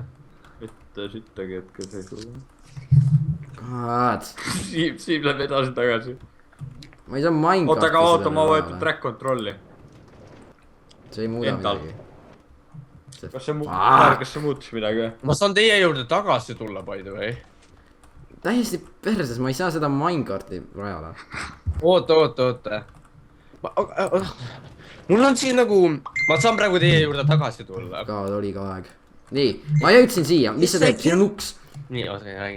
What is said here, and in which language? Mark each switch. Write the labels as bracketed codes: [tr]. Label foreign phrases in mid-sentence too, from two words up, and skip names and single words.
[et] mitte sittagi hetkel seisuga . God , Siim läheb edasi-tagasi . ma ei saa Minecrafti . oota , aga oota , ma võetan . [en] track control'i . [et] see ei muuda Endal. midagi . kas see kas see muutus midagi või ? ma saan teie juurde tagasi tulla , [en] by the way . [et] täiesti perses , ma ei saa seda Minecrafti rajada . oota . mul on siin nagu , ma saan praegu teie juurde tagasi tulla . ka oli ka aeg . nii , ma jõudsin siia , mis see teeb , siin on uks . nii , oota , räägi .